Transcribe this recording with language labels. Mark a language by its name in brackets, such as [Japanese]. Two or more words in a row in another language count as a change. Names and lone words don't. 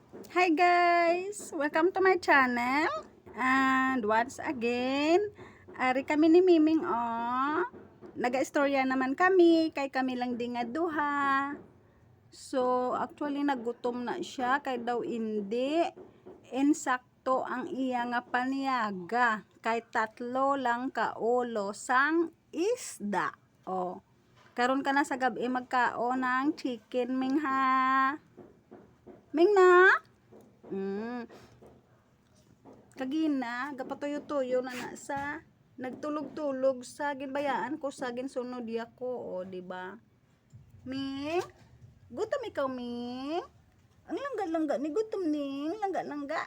[English] Hi guys! Welcome to my channel. And once again, [Hiligaynon] ari kami ni Miming naga-istorya naman kami, kay kami lang di nga duha. So, actually nagutom na siya, kay daw hindi. Insakto ang iya nga paniyaga, kay tatlo lang ka ulo sang isda. Karon ka na sa gabi magkaon ng chicken, Ming ha? Ming na? Kagina gapatuyo-tuyo na sa nagtulog-tulog sa ginbayaan ko sa ginsunod ko, di ba? Ming, gutom ikaw, Ming? Ang langga-langga ni gutom ning, langga-langga.